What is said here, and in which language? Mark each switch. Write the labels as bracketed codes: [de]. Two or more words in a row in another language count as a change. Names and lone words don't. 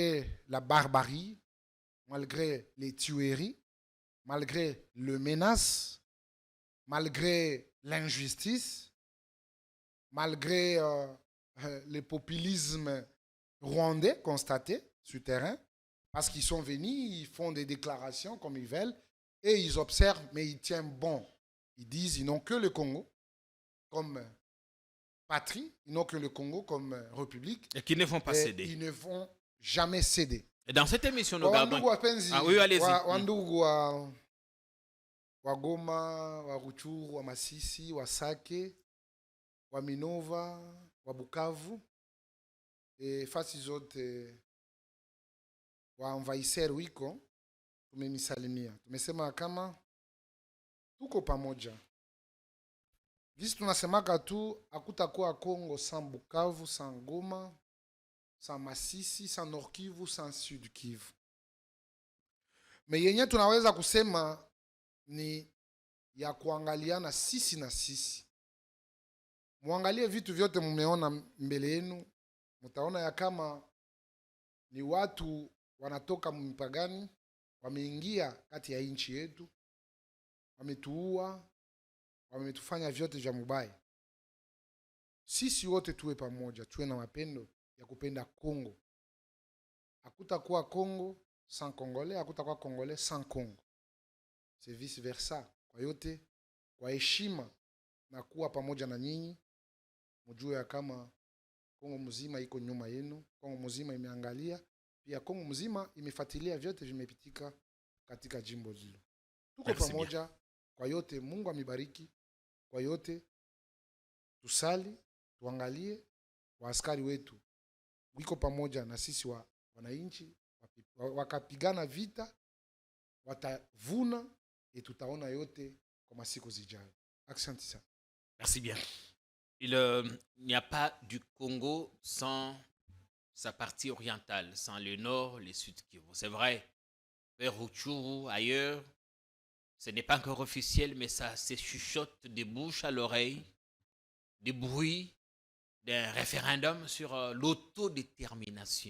[fr] Malgré la barbarie, malgré les tueries, malgré les menaces, malgré l'injustice, malgré le populisme rwandais constaté sur le terrain, parce qu'ils sont venus, ils font des déclarations comme ils veulent, et ils observent, mais ils tiennent bon. Ils disent ils n'ont que le Congo comme patrie, ils n'ont que le Congo comme république. Et qui ne vont pas céder. Ils ne vont jamais céder. Et dans cette émission, nous gardons... Ah oui, allez-y. [sw] Wandugu wa Goma, wa Ruchuru, wa Masisi, wa Sake, wa Minova, wa Bukavu, et fasi zote wa envahisseur wiko, tumemisalimia. Tumesema kama tuko pamoja. Gisi tunasemaka tu hakutakuwa Kongo [fr] sans Bukavu, sans Goma, sans Masisi, sans Nord Kivu, sans Sud Kivu. [sw] Mais yenye tunaweza kusema ni ya kuangaliana sisi na sisi. Muangalie vitu vyote mumeona mbele yenu, mtaona ya kama ni watu wanatoka mpagani, wameingia kati ya nchi yetu, wametuua, wametufanya vyote vya mubaya. Sisi wote tuwe pamoja, tuwe na mapendo ya kupenda Kongo. Hakutakuwa Kongo [fr] sans Congolais, [sw] hakutakuwa [fr] Congolais sans Congo. C'est vice versa. [sw] Kwa yote, kwa heshima na kuwa pamoja na nyinyi, mjue ya kama Kongo mzima iko nyuma yenu, Kongo mzima imeangalia, pia Kongo mzima imefuatilia vyote vimepitika katika jimbo hilo. Tuko pamoja kwa yote, Mungu amibariki. Kwa yote tusali, tuangalie waaskari wetu wiko pamoja na sisi wananchi, wakapigana vita, watavuna et tutaona yote kwa masiku zijayo. Asante sana. [fr] Merci bien. Il n'y a pas du Congo sans sa partie orientale, sans le nord, le sud Kivu. C'est vrai, vers Rutshuru, ailleurs, ce n'est pas encore officiel, mais ça se chuchote de bouche à l'oreille, des bruits d'un référendum sur l'autodétermination.